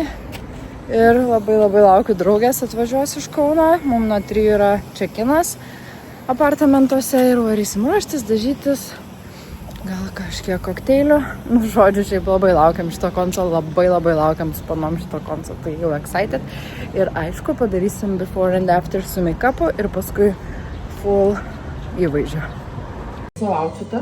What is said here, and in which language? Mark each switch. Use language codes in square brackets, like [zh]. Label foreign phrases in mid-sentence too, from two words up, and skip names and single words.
[lt] Ir labai laukiu draugės atvažiuos iš Kauno, mums nuo 3 yra čekinas apartamentuose ir varysim ruoštis, dažytis. Gal kažkiek kokteilių. Nu, žodžiu, šiaip labai laukiam šito konco, labai laukiam su panom šito konco, tai jau excited. Ir aišku, padarysim [en] before and after [lt] su make-upu ir paskui full įvaizdžio. Savo outfitą.